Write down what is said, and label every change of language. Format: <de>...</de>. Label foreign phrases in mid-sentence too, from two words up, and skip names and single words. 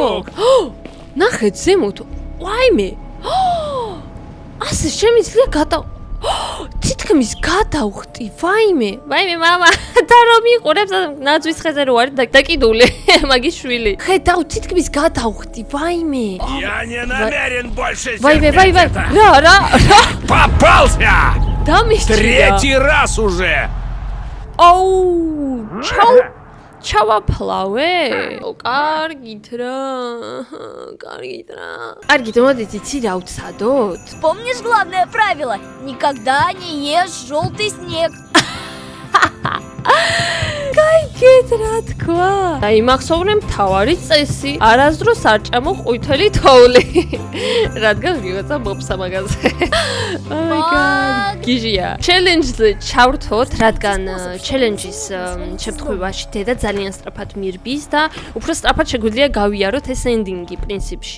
<ka>ნახეთ ზემოთ. ვაიმე. ასე შემიძლია თითქმის გადავხტი, ვაიმე, მამა, და რომ იყურებს ნაძვის ხეზე რო არის დაკიდული, მაგის შვილი. ხედავ, თითქმის გადავხტი, ვაიმე.</ka> <ru>Я не намерен больше</ru> <ka>ვაიმე,</ka> <ru>терпеть это.</ru> <ka>რა.</ka> <ru>Попался!</ru> <ka>დამისჭირა.</ka> <ru>Третий раз уже!</ru> <ka>ჩავაფლავე? კარგით რა. კარგით, მოდით იცი რა ვცადოთ?</ka> <ru>Помнишь главное правило? Никогда не ешь желтый снег.</ru> <ka>Кайგეთ რა თქვა? იმახსოვრე მთავარი წესი, არასდროს არ ჭამო ყვითელი თოვლი. რადგან ვიღაცა მოფსა მაგაზე. გიჟია. ჩელენჯზე ჩავრთოთ, რადგან ჩელენჯის შემთხვევაში დედა ძალიან სწრაფად მირბის და უფრო სწრაფად შეგვიძლია გავიაროთ ეს ენდინგი პრინციპში.</ka>